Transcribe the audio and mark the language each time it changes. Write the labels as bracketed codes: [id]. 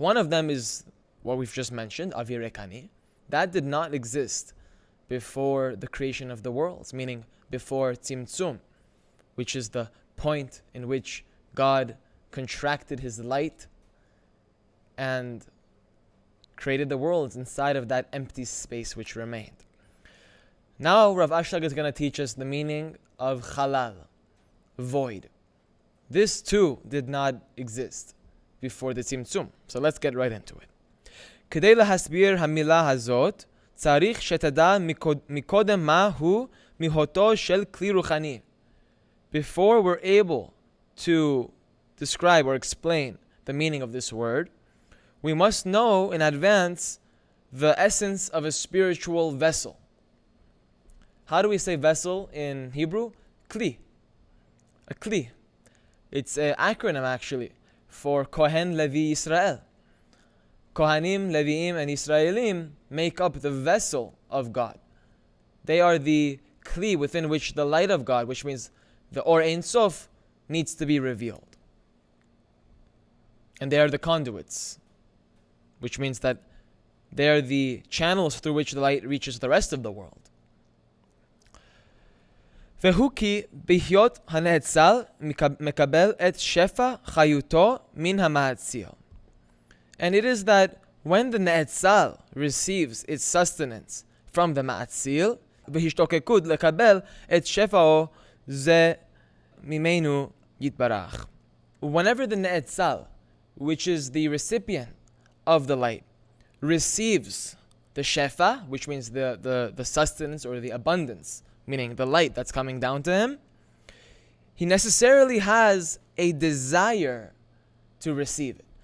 [en] One of them is what we've just mentioned, avir rekani. That did not exist before the creation of the worlds, meaning before tzimtzum, which is the point in which God contracted his light and created the worlds inside of that empty space which remained. Now Rav Ashlag is going to teach us the meaning of chalal, void. This too did not exist before the tzimtzum. So let's get right into it. [he] כדי להסביר המילה הזאת, צריך שתדע מקודם מהו מהותו של כלי רוחני. [en] Before we're able to describe or explain the meaning of this word, we must know in advance the essence of a spiritual vessel. How do we say vessel in Hebrew? Kli. A kli. It's an acronym actually for Kohen, Levi, Yisrael. Kohanim, Leviim, and Israelim make up the vessel of God. They are the kli within which the light of God, which means the or Ein Sof, needs to be revealed. And they are the conduits, which means that they are the channels through which the light reaches the rest of the world. [he] והוא כי בהיות הנאצל מקבל את שפע חיותו מן המאציל. [en] And it is that when the Ne'etzal receives its sustenance from the Ma'atzil, [he] בהשתוקקות לקבל את שפעו זה ממנו יתברך. [en] Whenever the Ne'etzal, which is the recipient of the light, receives the shefa, which means the sustenance or the abundance, meaning the light that's coming down to him, he necessarily has a desire to receive it.